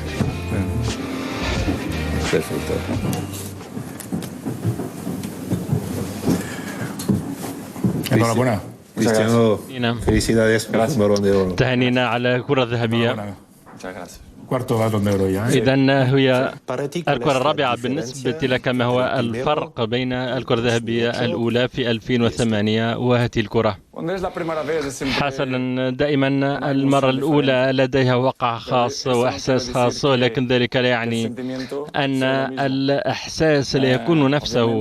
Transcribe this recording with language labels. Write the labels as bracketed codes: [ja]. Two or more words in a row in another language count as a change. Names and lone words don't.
[es] Perfecto. Enhorabuena. Cristiano, felicidades por el Balón de Oro. [ar] تهانينا على الكرة الذهبية. إذن هي الكرة الرابعة بالنسبة لك. ما هو الفرق بين الكرة الذهبية الأولى في 2008 وهذه الكرة؟ حسنا، دائما المرة الأولى لديها وقع خاص وإحساس خاص، ولكن ذلك لا يعني أن الإحساس لا يكون نفسه.